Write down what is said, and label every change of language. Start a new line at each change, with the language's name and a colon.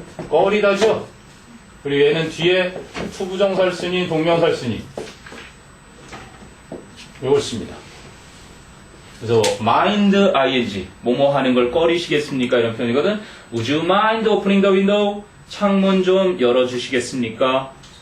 Korean: 꺼리다죠? 그리고 얘는 뒤에 투부정사를 쓰니 동명사를 쓰니 이걸 씁니다. 그래서 mind ing 뭐뭐 하는 걸 꺼리시겠습니까? 이런 표현이거든.
English: Would you mind opening the window?
Korean: 창문 좀 열어주시겠습니까?